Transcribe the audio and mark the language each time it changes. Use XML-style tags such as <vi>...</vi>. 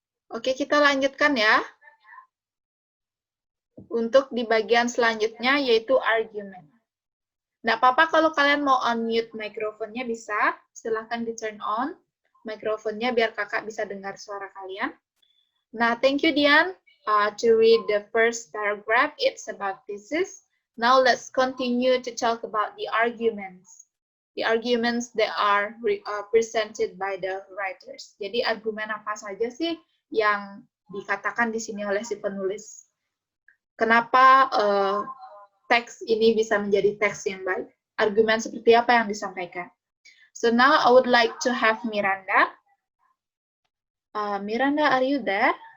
<id>Oke, kita lanjutkan ya. Untuk di bagian selanjutnya yaitu argument. Nggak apa-apa kalau kalian mau unmute mikrofonnya bisa. Silahkan di turn on mikrofonnya biar kakak bisa dengar suara kalian.</id> <en>Nah, thank you Dian to read the first paragraph. It's about thesis. Now let's continue to talk about the arguments. The arguments that are presented by the writers.</en> <id>Jadi argumen apa saja sih yang dikatakan di sini oleh si penulis? Kenapa teks ini bisa menjadi teks yang baik? Argumen seperti apa yang disampaikan?</id> <en>So now I would like to have Miranda. Miranda, are you there?</en>